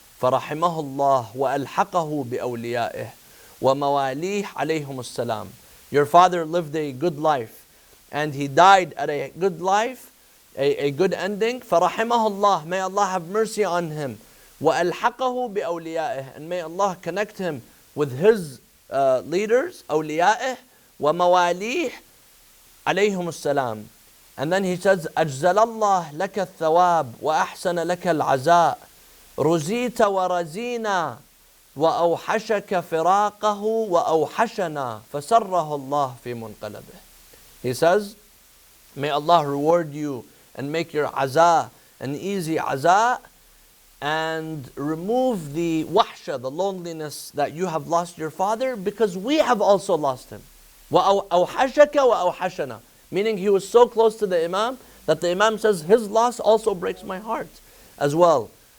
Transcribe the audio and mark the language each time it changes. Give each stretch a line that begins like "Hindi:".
Arabic: فرحمه الله وألحقه بأوليائه ومواليه عليهم السلام.
English: Your father lived a good life and he died at a good life, a good ending.
Arabic: فرحمه الله,
English: may Allah have mercy on him.
Arabic: وألحقه بأوليائه,
English: and may Allah connect him with his leaders,
Arabic: أوليائه ومواليه عليهم السلام.
English: And then he says,
Arabic: أجزل الله لك الثواب وأحسن لك العزاء رزيت ورزينا وأوحشك فراقه وأوحشنا فسره الله في منقلبه.
English: He says, may Allah reward you and make your aza an easy aza and remove the wahsha, the loneliness that you have lost your father, because we have also lost him.
Arabic: وَأَوْحَشَكَ وَأَوْحَشَنَا,
English: meaning he was so close to the Imam that the Imam says his loss also breaks my heart as well.